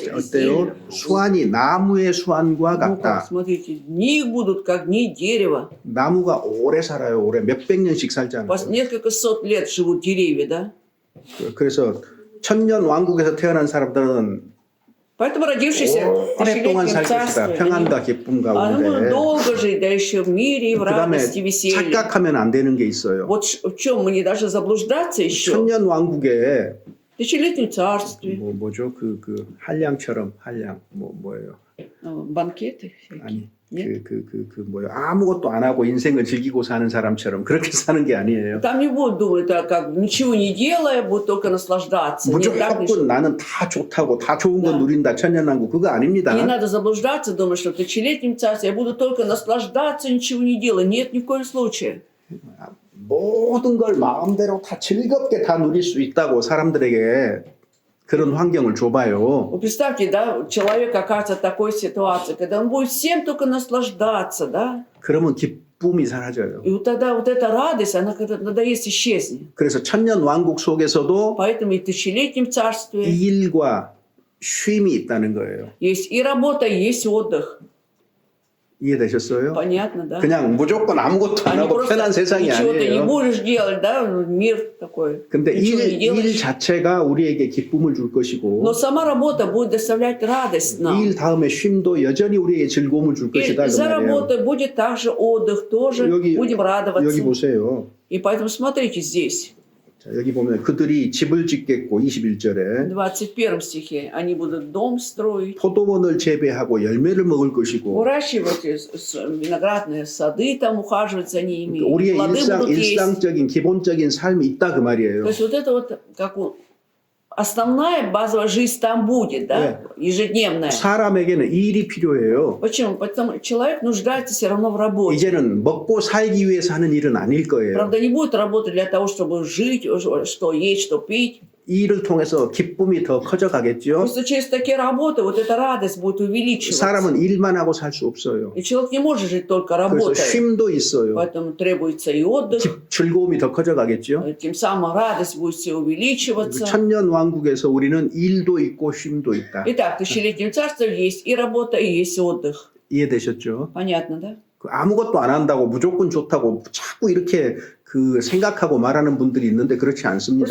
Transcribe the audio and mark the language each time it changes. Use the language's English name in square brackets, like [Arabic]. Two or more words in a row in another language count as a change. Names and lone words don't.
[Korean] 어때요? [Russian] изделием. [Korean] 수완이 나무의 수완과 [Russian] Ну как, [Korean] 같다. [Russian] смотрите, дни их будут как дни дерева. [Korean] 나무가 오래 살아요. 오래 몇백 년씩 살잖아요. [Russian] По несколько сот лет живут деревья, да? [Korean] 그래서 천년 왕국에서 태어난 사람들은 [Russian] Поэтому родившиеся в [Korean] 오랫동안 [Russian] тысячелетнем [Korean] 살 것이다. [Russian] царстве, [Korean] 평안과 기쁨 [Russian] они будут [Korean] 가운데. [Russian] долго жить, да еще в мире, и в [Korean] 그다음에 [Russian] радости, веселье. [Korean] 착각하면 안 되는 게 있어요. [Russian] Вот в чем мы не должны заблуждаться еще. [Korean] 천년 왕국에 [Russian] В тысячелетнем царстве. [Korean] 뭐죠? 그 한량처럼 한량 뭐예요? [Russian] Банкеты всякие. [Korean] 아니 [Russian] Нет? [Korean] 뭐요? 아무것도 안 하고 인생을 즐기고 사는 사람처럼 그렇게 사는 게 아니에요. [Russian] Там не будут думать, а как ничего не делая, будут только наслаждаться. Нет, так не [Korean] 무조건 나는 다 좋다고 다 좋은 거 [Russian] Да. [Korean] 누린다 천년왕국 그거 아닙니다. [Russian] Не надо заблуждаться, думать, что в тысячелетнем царстве я буду только наслаждаться, ничего не делая. Нет, ни в коем случае. [Korean] 모든 걸 ма음대로 다 즐겁게 다 누릴 수 있다고 사람들에게 그런 환경을 줘봐요. [Russian] Вы представьте, да, человек окажется в такой ситуации, когда он будет всем только наслаждаться, да? [Korean] 그러면 기쁨이 사라져요. [Russian] И вот тогда вот эта радость, она когда надоест, исчезнет. [Korean] 그래서 천년 왕국 속에서도 [Russian] Поэтому и в тысячелетнем царстве [Korean] 이 일과 쉼이 있다는 거예요. [Russian] есть и работа, и есть отдых. [Korean] 이해되셨어요? [Russian] Понятно, да? [Korean] 그냥 무조건 아무것도 안 [Russian] Они [Korean] 하고 [Russian] просто [Korean] 편한 세상이 [Russian] ничего ты не [Korean] 아니에요. [Russian] будешь делать, да? Мир такой. [Korean] 근데 [Russian] Ничего не [Korean] 일 [Russian] делаешь. [Korean] 자체가 우리에게 기쁨을 줄 것이고 [Russian] Но сама работа будет доставлять радость нам. [Korean] 일 다음에 쉼도 여전히 우리에게 즐거움을 줄 [Russian] И [Korean] 것이다 그 [Russian] за [Korean] 말이에요. [Russian] работой будет также отдых, тоже [Korean] 여기 [Russian] будем радоваться. [Korean] 여기 보세요. [Russian] И поэтому смотрите здесь, [Korean] 자, 여기 보면 그들이 집을 짓겠고 [Russian] в [Korean] 21절에 [Russian] 21 стихе, они будут дом строить, [Korean] 포도원을 재배하고 열매를 먹을 것이고 [Russian] выращивать виноградные сады, там ухаживать за ними, [Korean] 우리의 [Russian] плоды будут есть. [Korean] 일상적인 기본적인 삶이 있다 그 말이에요. [Russian] То есть вот это вот как основная базовая жизнь там будет, да, ежедневная. [Korean] 사람에게는 일이 필요해요. [Russian] Почему? Потому что человек нуждается все равно в работе. [Korean] 이제는 먹고 살기 위해서 하는 일은 아닐 거예요. [Russian] Правда, не будет работать для того, чтобы жить, что есть, что пить. [Korean] 이 일을 통해서 기쁨이 더 커져가겠죠. [Russian] Просто через такие работы вот эта радость будет увеличиваться. [Korean] 사람은 일만 하고 살 수 없어요. [Russian] И человек не может жить только [Korean] 그래서 [Russian] работая. [Korean] 쉼도 있어요. [Russian] Поэтому требуется и отдых. [Korean] 즐거움이 더 커져가겠죠. [Russian] Тем самым радость будет все увеличиваться. [Korean] 천년 왕국에서 우리는 일도 있고 쉼도 있다. [Russian] Итак, в тысячелетнем царстве есть и работа, и есть отдых. [Korean] 이해되셨죠? [Russian] Понятно, да? [Korean] 아무것도 안 한다고 무조건 좋다고 자꾸 이렇게 그 생각하고 말하는 분들이 있는데 그렇지 않습니다.